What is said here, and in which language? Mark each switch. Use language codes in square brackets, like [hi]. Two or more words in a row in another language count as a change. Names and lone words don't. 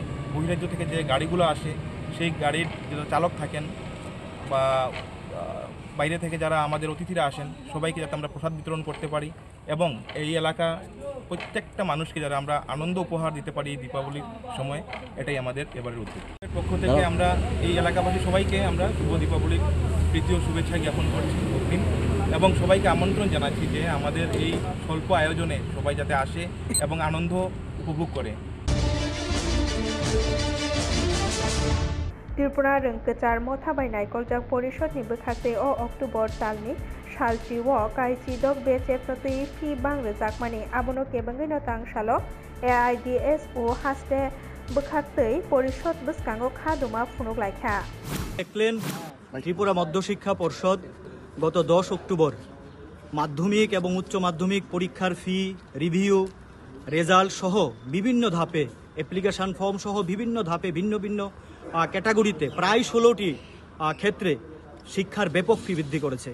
[bn] বহিরাজ্য থেকে যে গাড়িগুলো আসে সেই গাড়ির যারা চালক থাকেন বা বাইরে থেকে যারা আমাদের অতিথিরা আসেন সবাইকে যাতে আমরা প্রসাদ বিতরণ করতে পারি এবং এই এলাকা প্রত্যেকটা মানুষকে যারা আমরা আনন্দ উপহার দিতে পারি এই দীপাবলির সময়, এটাই আমাদের এবারের উদ্যোগ। এর পক্ষ থেকে আমরা এই এলাকাবাসী সবাইকে আমরা শুভ দীপাবলির প্রীতি ও শুভেচ্ছা জ্ঞাপন করছি অগ্রিম এবং সবাইকে আমন্ত্রণ জানাচ্ছি যে আমাদের এই স্বল্প আয়োজনে সবাই যাতে আসে এবং আনন্দ উপভোগ করে। [trp] त्रिपुरा रोंगोचार मथाबायनाय कलजाक परिषदनि बोखासे अक्ट'बर दाननि सालचिव काइचिदक बे चेप्ट'तै फि बांरोजाकमानि आबनो केबंगैनो तांसालो AIDSO हास्ते बोखाक्तै परिषद बसकांगो खादुमा फुनुगलायखा [bn] দেখলেন ত্রিপুরা মধ্যশিক্ষা পর্ষদ গত 10 অক্টোবর মাধ্যমিক এবং উচ্চ মাধ্যমিক পরীক্ষার ফি রিভিউ রেজাল্ট সহ বিভিন্ন ধাপে অ্যাপ্লিকেশন ফর্ম সহ বিভিন্ন ধাপে ভিন্ন ভিন্ন ক্যাটাগরিতে প্রায় 16টি ক্ষেত্রে শিক্ষার ব্যাপক ফি বৃদ্ধি করেছে।